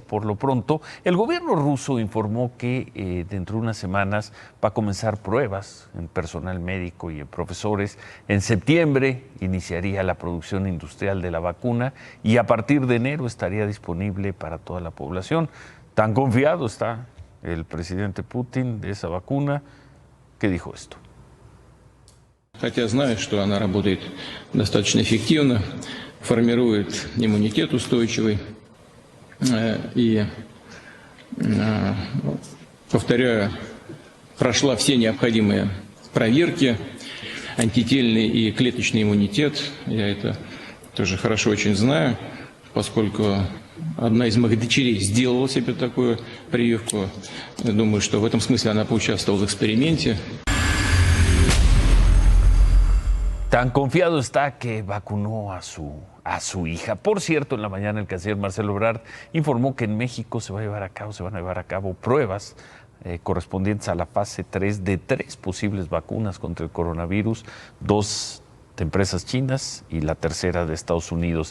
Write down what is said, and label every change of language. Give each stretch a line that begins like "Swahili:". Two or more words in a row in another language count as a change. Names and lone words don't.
Spanish: Por lo pronto, el gobierno ruso informó que dentro de unas semanas va a comenzar pruebas en personal médico y en profesores. En septiembre iniciaría la producción industrial de la vacuna y a partir de enero estaría disponible para toda la población. Tan confiado está el presidente Putin de esa vacuna que dijo esto.
Russian: Хотя знаю, что она работает достаточно эффективно, формирует иммунитет устойчивый. И, повторяю, прошла все необходимые проверки, антительный и клеточный иммунитет. Я это тоже хорошо очень знаю, поскольку одна из моих дочерей сделала себе такую прививку. Я думаю, что в этом смысле она поучаствовала в эксперименте.
Spanish: Tan confiado está que vacunó a su hija. Por cierto, en la mañana el canciller Marcelo Ebrard informó que en México se van a llevar a cabo pruebas correspondientes a la fase 3 de 3 posibles vacunas contra el coronavirus, 2 de empresas chinas y la tercera de Estados Unidos.